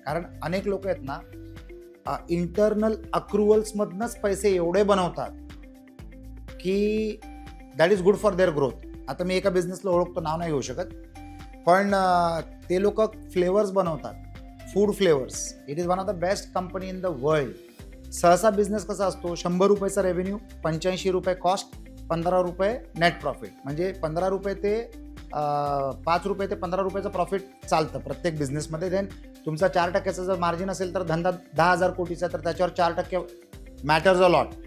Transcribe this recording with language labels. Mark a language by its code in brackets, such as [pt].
[mr] कारण अनेक लोक आहेत ना इंटरनल अक्रुवल्समधनंच पैसे एवढे बनवतात की [en] That is good for their growth. [mr] आता मी एका बिझनेसला ओळखतो, नाव नाही घेऊ शकत, पण ते लोक फ्लेवर्स बनवतात, food flavours. [en] It is one of the best company in the world. [mr] सहसा बिझनेस कसा असतो, 100 रुपयाचा रेव्हेन्यू, 85 रुपये कॉस्ट, 15 रुपये नेट प्रॉफिट. म्हणजे 15 रुपये ते 5 रुपये ते 15 रुपयाचं प्रॉफिट चालतं प्रत्येक बिझनेसमध्ये. देन तुमचा 4% जर मार्जिन असेल तर धंदा 10,000 कोटीचा, तर त्याच्यावर 4% [en] Matters a lot.